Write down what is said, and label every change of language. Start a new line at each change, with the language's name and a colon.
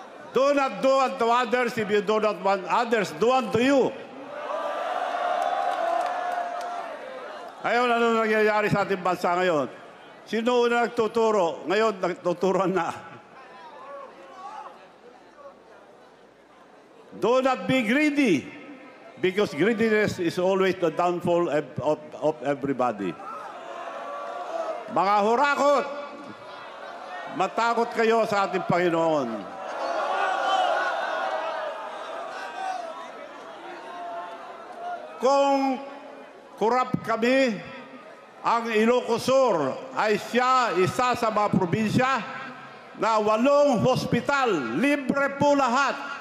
English: Do not do unto others if you do not want others do unto you.
Filipino: Ngayon, ano nangyayari sa ating bansa ngayon? Sino una nagtuturo? Ngayon, nagtuturuan na.
English: Do not be greedy, because greediness is always the downfall of everybody.
Filipino: Mga hurakot, matakot kayo sa ating Panginoon. Kung kurap kami, ang Ilocos Sur ay isa sa mga probinsya na 8 hospital, libre po lahat.